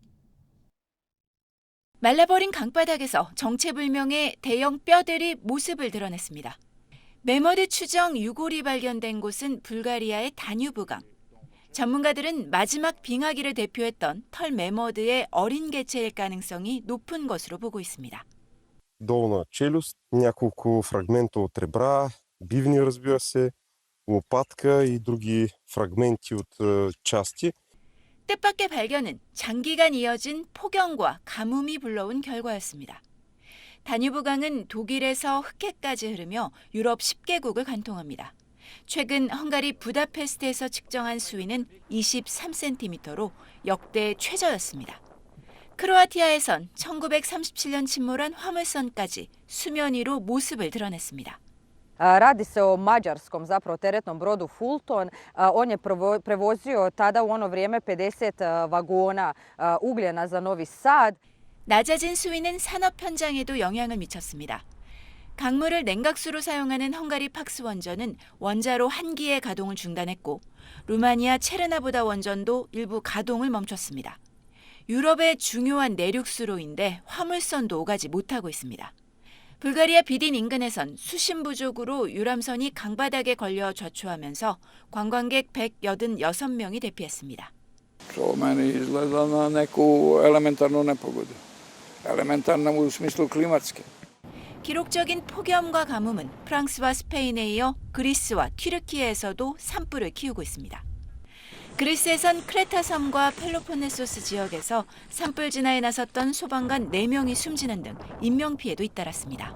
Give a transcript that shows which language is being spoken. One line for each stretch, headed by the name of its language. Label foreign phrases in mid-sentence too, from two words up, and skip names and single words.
Korean: 말라버린 강바닥에서 정체불명의 대형 뼈들이 모습을 드러냈습니다. 매머드 추정 유골이 발견된 곳은 불가리아의 다뉴브강. 전문가들은 마지막 빙하기를 대표했던 털 매머드의 어린 개체일 가능성이 높은 것으로 보고 있습니다.
Bulgarian: долна челюст, няколко фрагмента от ребра, бивни, разбира се, лопатка и други фрагменти от части.
Korean: 뜻밖의 발견은 장기간 이어진 폭염과 가뭄이 불러온 결과였습니다. 다뉴브강은 독일에서 흑해까지 흐르며 유럽 10개국을 관통합니다. 최근 헝가리 부다페스트에서 측정한 수위는 23cm로 역대 최저였습니다. 크로아티아에선 1937년 침몰한 화물선까지 수면 위로 모습을 드러냈습니다.
Croatian: Radi se o mađarskom zapravo teretnom brodu Fulton. On je prevozio tada u ono vrijeme 50 vagona ugljena za Novi Sad.
Korean: 낮아진 수위는 산업 현장에도 영향을 미쳤습니다. 강물을 냉각수로 사용하는 헝가리 팍스 원전은 원자로 한 기의 가동을 중단했고, 루마니아 체르나보다 원전도 일부 가동을 멈췄습니다. 유럽의 중요한 내륙수로인데 화물선도 오가지 못하고 있습니다. 불가리아 비딘 인근에선 수심 부족으로 유람선이 강바닥에 걸려 좌초하면서 관광객 186명이 대피했습니다.
Croatian: Meni izgleda na neku elementarnu nepogodu. Elementarna u smislu klimatske.
Korean: 기록적인 폭염과 가뭄은 프랑스와 스페인에 이어 그리스와 튀르키예에서도 산불을 키우고 있습니다. 그리스에선 크레타 섬과 펠로폰네소스 지역에서 산불 진화에 나섰던 소방관 4명이 숨지는 등 인명피해도 잇따랐습니다.